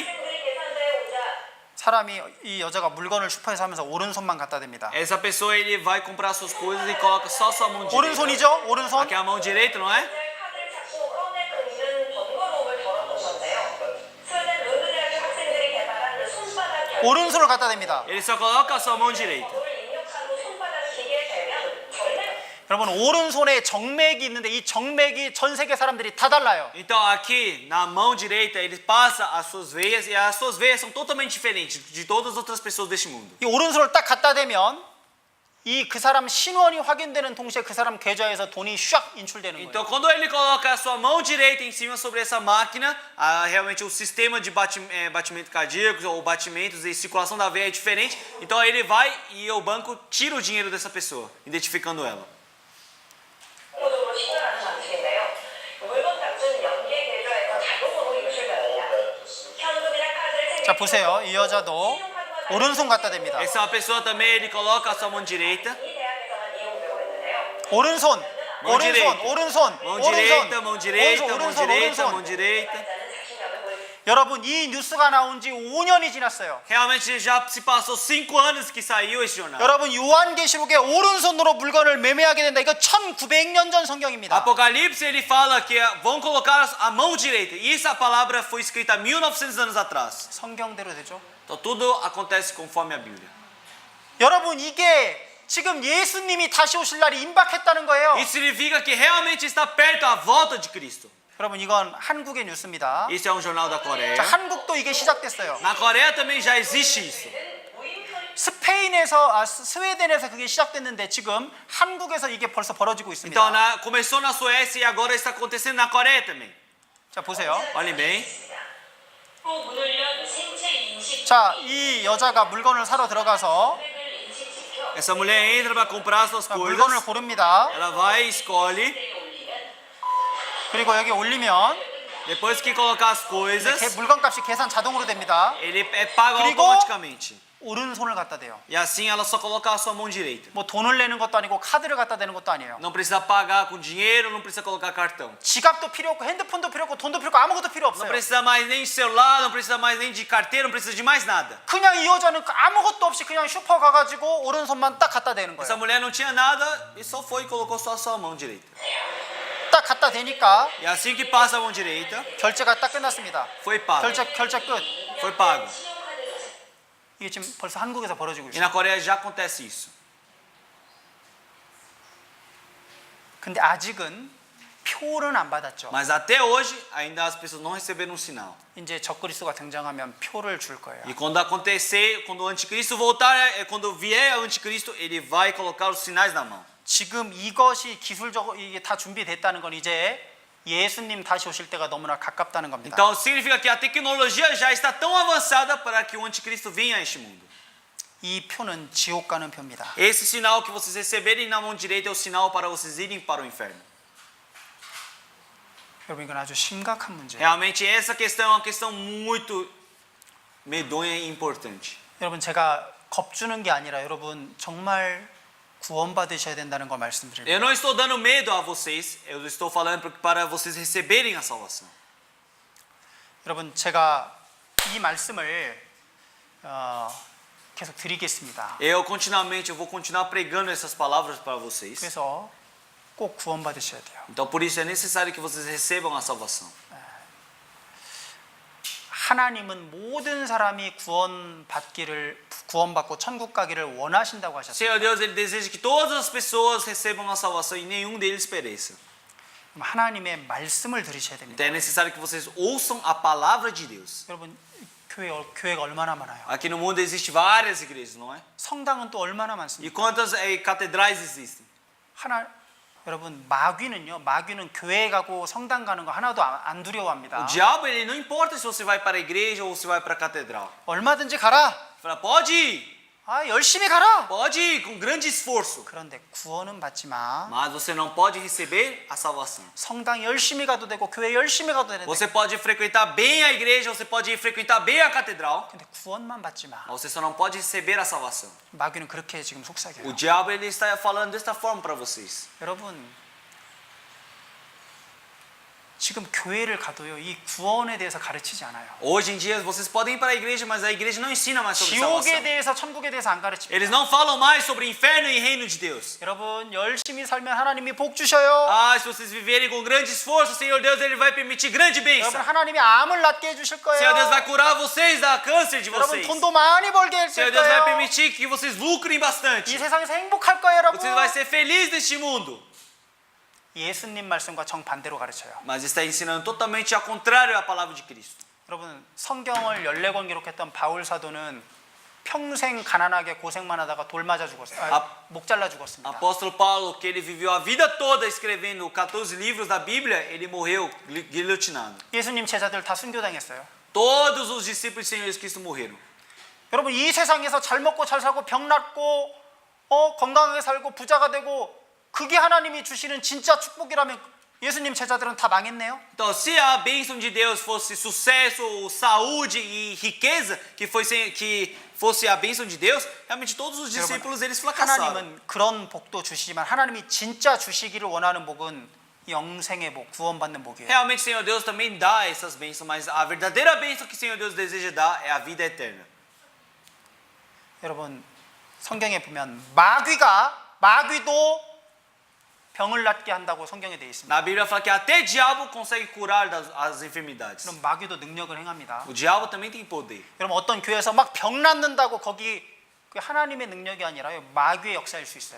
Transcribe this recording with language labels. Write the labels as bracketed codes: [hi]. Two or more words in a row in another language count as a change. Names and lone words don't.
[ko] 학생들이 계산대에 오자 사람이 이 여자가 물건을 슈퍼에서 하면서 오른손만 갖다 댑니다. [pt] Essa pessoa ele vai comprar suas coisas e coloca só sua mão direita. [ko] 오른손이죠? 오른손. [pt] Aqui é a mão direita, não é? [ko] 카드를 잡고 꺼내 끊는 번거로움을 덜어놓은 건데요. 스웨덴 런던대학교 학생들이 개발한 그 손바닥 결제 오른손을 갖다 댑니다. [pt] Ele só coloca a sua mão direita. [ko] 번호를 입력한 후 손바닥 기계에 대면 전액 여러분 오른손에 정맥이 있는데 이 정맥이 전 세계 사람들이 다 달라요. [pt] Então aqui na mão direita ele passa as suas veias e as suas veias são totalmente diferentes de todas as outras pessoas deste mundo. [ko] 이 오른손을 딱 갖다 대면 이 그 사람 신원이 확인되는 동시에 그 사람 계좌에서 돈이 샥 인출되는 [pt] Então [ko] 거예요. [pt] quando ele coloca a sua mão direita em cima sobre essa máquina, realmente o sistema de batimento cardíaco ou batimentos e circulação da veia é diferente. Então ele vai e o banco tira o dinheiro dessa pessoa, identificando ela. [ko] 정도로 친절한 장치인데요. 물건 값은 연계 계좌에서 자동으로 인출됩니다. 현금이나 카드를 챙길 자 보세요. 이 여자도 오른손 갖다 댑니다. [pt] Essa pessoa também ele coloca a sua mão direita. [ko] 이 대학에서만 이용되고 있는데요. 오른손, [pt] mão [ko] 오른손, [pt] direita. [ko] 오른손, [pt] Mão direita, [ko] 오른손, [pt] mão direita, mão [ko] 오른손, [pt] direita, mão [ko] 오른손. [pt] direita. [ko] 자는 자신감을 보일 여러분 이 뉴스가 나온 지 5년이 지났어요. [pt] Realmente já se passou 5 anos que saiu esse jornal. [ko] 여러분 요한계시록에 오른손으로 물건을 매매하게 된다. 이거 1900년 전 성경입니다. [pt] Apocalipse ele fala que vão colocar a mão direita. E essa palavra foi escrita há 1900 anos atrás. [ko] 성경대로 되죠. [pt] Então tudo acontece conforme a Bíblia. [ko] 여러분 이게 지금 예수님이 다시 오실 날이 임박했다는 거예요. [pt] Isso significa que realmente está perto a volta de Cristo. [ko] 여러분 이건 한국의 뉴스입니다. [pt] Esse é um jornal da Coreia. [ko] 자, 한국도 이게 시작됐어요. [pt] Na Coreia também já existe isso. [ko] 스웨덴에서 그게 시작됐는데 지금 한국에서 이게 벌써 벌어지고 있습니다. [pt] Então começou na Suécia e agora está acontecendo na Coreia também. [ko] 자 보세요. [pt] Olhem bem. [ko] 또 문을 연 생체 인식 자, 이 여자가 물건을 사러 들어가서 금액을 인식시켜 [pt] Essa mulher entra para comprar suas [ko] 자, 물건을 [pt] coisas. [ko] 고릅니다. [pt] Ela vai, escolhe. [ko] 올리면 그리고 여기 올리면 [pt] Depois que colocar as [ko] 이제 [pt] coisas, [ko] 물건값이 계산 자동으로 됩니다. [pt] ele paga [ko] 그리고 [pt] automaticamente. [ko] 오른손을 갖다 대요. [pt] E assim ela só coloca a sua mão direita. [ko] 뭐 돈을 내는 것도 아니고 카드를 갖다 대는 것도 아니에요. [pt] Não precisa pagar com dinheiro, não precisa colocar cartão. [ko] 지갑도 필요 없고 핸드폰도 필요 없고 돈도 필요 없고 아무것도 필요 [pt] Não [ko] 없어요. [pt] precisa mais nem de celular, não precisa mais nem de carteira, não precisa de mais nada. [ko] 그냥 이 여자는 아무것도 없이 그냥 슈퍼 가가지고 오른손만 딱 갖다 대는 [pt] Essa [ko] 거예요. [pt] mulher não tinha nada e só foi e colocou só a sua mão direita. [ko] 딱 갖다 대니까 [pt] E assim que passa a mão direita, [ko] 결제가 딱 끝났습니다. [pt] foi pago. [ko] 결제 끝. [pt] Foi pago. [ko] 이게 지금 벌써 한국에서 벌어지고 [pt] E [ko] 있어요. [pt] na Coreia já acontece isso. [ko] 근데 아직은 표는 안 받았죠. [pt] Mas até hoje, ainda as pessoas não receberam um sinal. [ko] 이제 적그리스도가 등장하면 표를 줄 거예요. [pt] E quando acontecer, quando o anticristo voltar, quando vier o anticristo, ele vai colocar os sinais na mão. [ko] 지금 이것이 기술적으로 이게 다 준비됐다는 건 이제 예수님 다시 오실 때가 너무나 가깝다는 겁니다. [pt] Então significa que a tecnologia já está tão avançada para que o anticristo venha a este mundo. [ko] 이 표는 지옥 가는 표입니다. [pt] Esse sinal que vocês receberem na mão direita é o sinal para vocês irem para o inferno. [ko] 여러분 이건 아주 심각한 문제예요. [pt] Realmente essa questão é uma questão muito medonha e importante. [ko] 여러분 제가 겁주는 게 아니라 여러분 정말 구원받으셔야 된다는 걸 말씀드립니다. [pt] Eu não estou dando medo a vocês, eu estou falando para vocês receberem a salvação. [ko] 여러분 제가 이 말씀을 계속 드리겠습니다. [pt] Eu vou continuar pregando essas palavras para vocês. [ko] 그래서 꼭 구원받으셔야 돼요. [pt] Então por isso é necessário que vocês recebam a salvação. [ko] 하나님은 모든 사람이 구원받고 천국 가기를 원하신다고 [pt] Senhor [ko] 하셨어요. [pt] Deus, Ele deseja que todas as pessoas recebam a salvação e nenhum deles pereça. [ko] 그럼 하나님의 말씀을 들으셔야 됩니다. [pt] Então é necessário que vocês ouçam a palavra de Deus. [ko] 여러분 교회가 얼마나 많아요. [pt] Aqui no mundo existem várias igrejas, não é? [ko] 성당은 또 얼마나 [pt] E [ko] 많습니까? [pt] quantas catedrais existem? [ko] 여러분 마귀는 교회 가고 성당 가는 거 하나도 안 두려워합니다. [pt] O diabo, ele não importa se você vai para a igreja ou se vai para a catedral. [ko] 얼마든지 가라. [pt] Fala, pode ir, [ko] 열심히 가라. [pt] pode ir, com grande esforço. [ko] 그런데 구원은 받지 마. [pt] Mas você não pode receber a salvação. [ko] 성당 열심히 가도 되고 교회 열심히 가도 되는데 [pt] Você pode frequentar bem a igreja, você pode frequentar bem a catedral, [ko] 근데 구원만 받지 마. [pt] mas você só não pode receber a salvação. [ko] 마귀는 그렇게 지금 속삭여요. [pt] O diabo, ele está falando desta forma para vocês. [ko] 여러분 지금 교회를 가도요 이 구원에 대해서 가르치지 않아요. [pt] Hoje em dia vocês podem ir para a igreja, mas a igreja não ensina mais sobre [ko] 지옥에 [pt] salvação. [ko] 대해서 천국에 대해서 안 가르칩니다. [pt] Eles não falam mais sobre inferno e reino de Deus. [ko] 여러분 열심히 살면 하나님이 복 주셔요. [pt] Se vocês viverem com grande esforço, Senhor Deus, ele vai permitir grande bênção. [ko] 여러분 하나님이 암을 낫게 해주실 거예요. [pt] Senhor Deus vai curar vocês da câncer de [ko] 여러분 [pt] vocês. [ko] 돈도 많이 벌게 해줄 [pt] Senhor Deus vai [ko] 거예요. [pt] permitir que vocês lucrem bastante. [ko] 이 세상에서 행복할 거예요, 여러분. [pt] Vocês vão ser felizes neste mundo. [ko] 예수님 말씀과 정반대로 가르쳐요. [pt] Mas está ensinando totalmente ao contrário à palavra de Cristo. [ko] 여러분 성경을 14권 기록했던 바울 사도는 평생 가난하게 고생만 하다가 돌 맞아 죽었어요. 목 잘라 죽었습니다. [pt] Apóstolo Paulo, que ele viveu a vida toda escrevendo 14 livros da Bíblia, ele morreu guilhotinado. [ko] 예수님 제자들 다 순교당했어요. [pt] Todos os discípulos de Senhor Jesus Cristo morreram. [ko] 여러분 이 세상에서 잘 먹고 잘 살고 병 낫고 건강하게 살고 부자가 되고 그게 하나님이 주시는 진짜 축복이라면 예수님 제자들은 다 망했네요. [pt] Então, se a bênção de Deus fosse sucesso, saúde e riqueza, que fosse a bênção de Deus, realmente todos os discípulos eles fracassaram. [ko] 하나님은 그런 복도 주시지만 하나님이 진짜 주시기를 원하는 복은 영생의 복, 구원받는 복이에요. [pt] Realmente, Senhor Deus também dá essas bênçãos, mas a verdadeira bênção que Senhor Deus deseja dar é a vida eterna. [ko] 여러분 성경에 보면 마귀도 병을 낫게 한다고 성경에 되어 있습니다. [pt] Na Bíblia fala que até diabo consegue curar as enfermidades. [ko] 그럼 마귀도 능력을 행합니다. [pt] O diabo também tem poder. [ko] 여러분 어떤 교회에서 막 병 낫는다고 거기 그 하나님의 능력이 아니라요 마귀의 역사일 수 있어요.